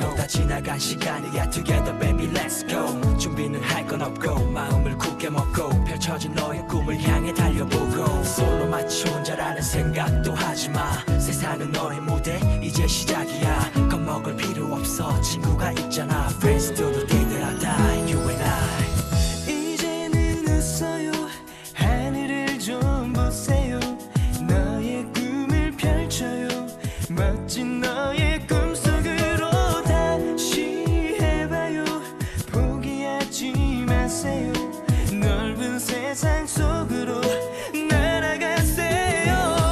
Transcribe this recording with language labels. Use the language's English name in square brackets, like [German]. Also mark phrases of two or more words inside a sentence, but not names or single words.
[Korean] 지나간 시간이야 [English] Together baby let's go [Korean] 준비는 할 건 없고 마음을 굳게 먹고 펼쳐진 너의 꿈을 향해 달려보고 솔로 마치 혼자라는 생각도 하지마 세상은 너의 무대 이제 시작이야 겁먹을 필요 없어 친구가 있잖아 [English] Friends till the day that I die You and I [Korean] 이제는 웃어요 하늘을 좀 보세요 너의 꿈을 펼쳐요 멋진 너의 꿈속으로 다시 해봐요 포기하지 마세요 넓은 세상 속으로 날아가세요